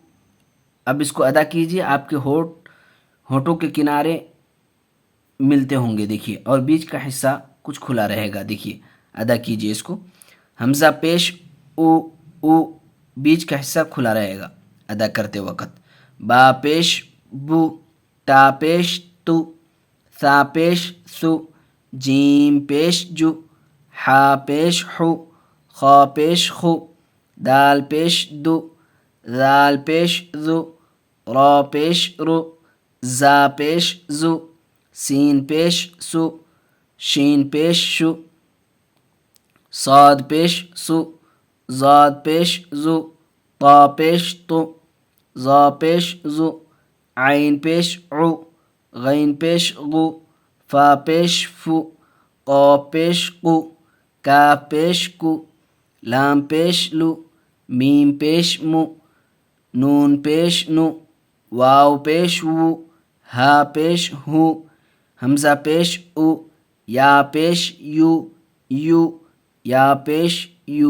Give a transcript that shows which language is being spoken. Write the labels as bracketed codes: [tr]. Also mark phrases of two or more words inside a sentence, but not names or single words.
[ur] اب اس کو ادا کیجیے، آپ کے ہونٹوں کے کنارے ملتے ہوں گے. دیکھیے اور بیچ کا حصہ کچھ کھلا رہے گا. دیکھیے ادا کیجیے اس کو. حمزہ پیش او او بیچ کا حصہ کھلا رہے گا ادا کرتے وقت. با پیش بو تا پیش تو ثا پیش سو جیم پیش جو حا پیش حو خا پیش خو دال پیش دو ذال پیش ذو را پیش رو زا پیش زو سین پیش سو شین پیش شو صاد پیش سو زاد پیش زو طا پیش تو ذا پیش زو عین پیش عو غین پیش غو فا پیش فو قاف پیش قو کاف پیش کو لام پیش لو میم پیش مو نون پیش نو واو پیش وو ہا پیش ہو حمزہ پیش او یا پیش یو یو یا پیش یو.